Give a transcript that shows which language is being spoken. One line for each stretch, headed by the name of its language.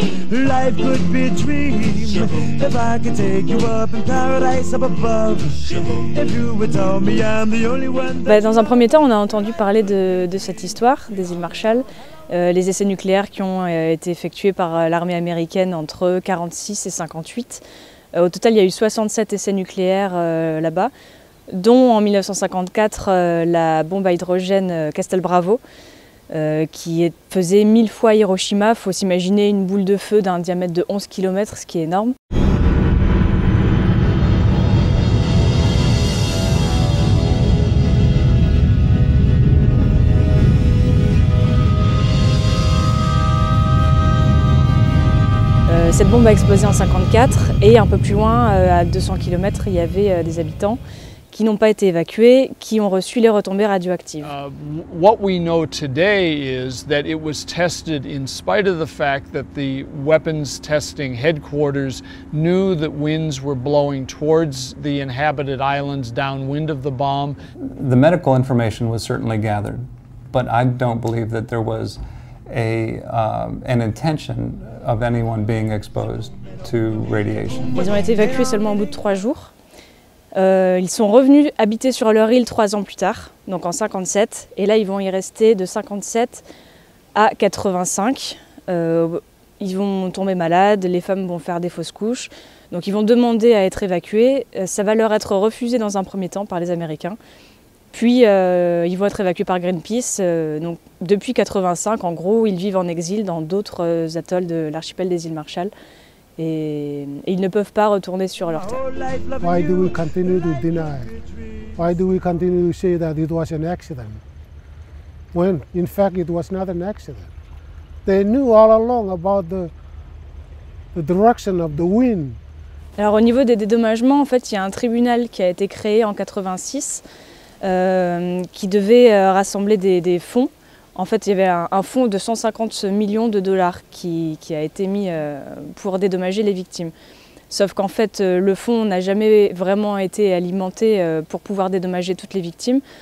English: Life could be a dream. If I could take you up in paradise up above. If you would tell me I'm the only one.
French: Dans un premier temps, on a entendu parler de cette histoire des îles Marshall, les essais nucléaires qui ont été effectués par l'armée américaine entre 1946 et 1958. Au total, il y a eu 67 essais nucléaires là-bas, dont en 1954 la bombe à hydrogène Castle Bravo, qui faisait 1000 fois Hiroshima. Il faut s'imaginer une boule de feu d'un diamètre de 11 km, ce qui est énorme. Cette bombe a explosé en 1954 et un peu plus loin, à 200 km, il y avait des habitants qui n'ont pas été évacués, qui ont reçu les retombées radioactives.
English: What we know today is that it was tested in spite of the fact that the weapons testing headquarters knew that winds were blowing towards the inhabited islands downwind of the bomb. The medical information was certainly gathered, but I don't believe that there was an intention of anyone being exposed to radiation.
French: Ils ont été évacués seulement au bout de 3 jours. Ils sont revenus habiter sur leur île 3 ans plus tard, donc en 57, et là ils vont y rester de 57 à 85. Ils vont tomber malades, les femmes vont faire des fausses couches, donc ils vont demander à être évacués. Ça va leur être refusé dans un premier temps par les Américains. Puis ils vont être évacués par Greenpeace. Donc, depuis 1985, en gros, ils vivent en exil dans d'autres atolls de l'archipel des îles Marshall. Et ils ne peuvent pas retourner sur leur terre.
English: Why do we continue to deny? Why do we continue to say that it was an accident? When, in fact, it was not an accident. They knew all along about the direction of the wind.
French: Alors, au niveau des dédommagements, en fait, il y a un tribunal qui a été créé en 1986. Qui devait rassembler des fonds. En fait, il y avait un fonds de 150 millions de dollars qui a été mis pour dédommager les victimes. Sauf qu'en fait, le fonds n'a jamais vraiment été alimenté pour pouvoir dédommager toutes les victimes.